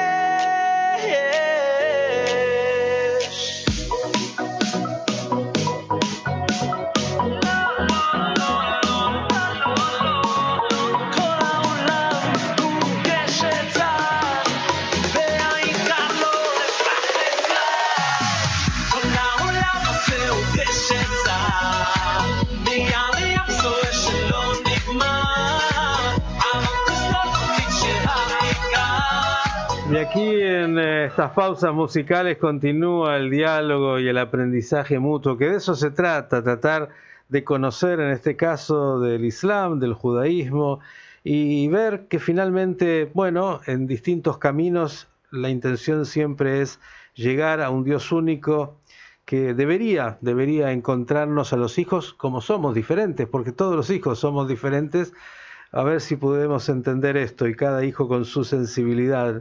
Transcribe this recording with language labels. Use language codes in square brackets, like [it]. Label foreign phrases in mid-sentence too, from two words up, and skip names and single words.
[he] כל העולם הוא גשת צר, והעיקר לא לפחד כלל. כל העולם הזה הוא גשת צר, מעל ים סוער שלא נגמר, אבל תזכור תמיד שהעיקר. [es] Y aquí en estas pausas musicales continúa el diálogo y el aprendizaje mutuo, que de eso se trata, tratar de conocer en este caso del Islam, del judaísmo, y ver que finalmente, bueno, en distintos caminos la intención siempre es llegar a un Dios único que debería encontrarnos a los hijos como somos diferentes, porque todos los hijos somos diferentes, a ver si podemos entender esto, y cada hijo con su sensibilidad.